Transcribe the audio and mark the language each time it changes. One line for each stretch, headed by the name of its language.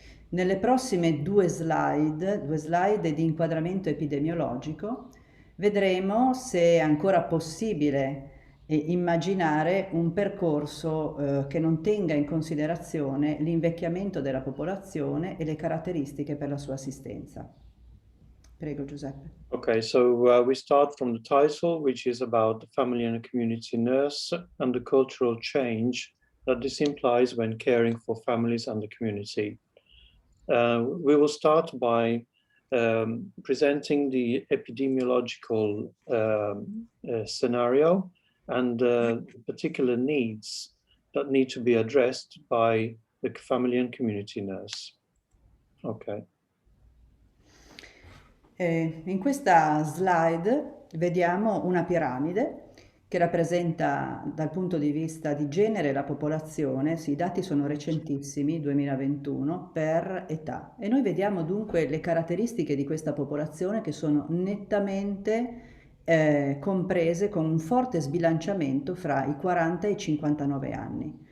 Italian: Nelle prossime due slide di inquadramento epidemiologico, vedremo se è ancora possibile immaginare un percorso che non tenga in considerazione l'invecchiamento della popolazione e le caratteristiche per la sua assistenza. Prego, Giuseppe.
English: Okay, so we start from the title, which is about the family and community nurse and the cultural change that this implies when caring for families and the community. We will start by presenting the epidemiological scenario and particular needs that need to be addressed by the family and community nurse. Okay.
Italian: In questa slide vediamo una piramide che rappresenta dal punto di vista di genere la popolazione. Sì, i dati sono recentissimi, 2021, per età. E noi vediamo dunque le caratteristiche di questa popolazione che sono nettamente comprese con un forte sbilanciamento fra i 40 e i 59 anni.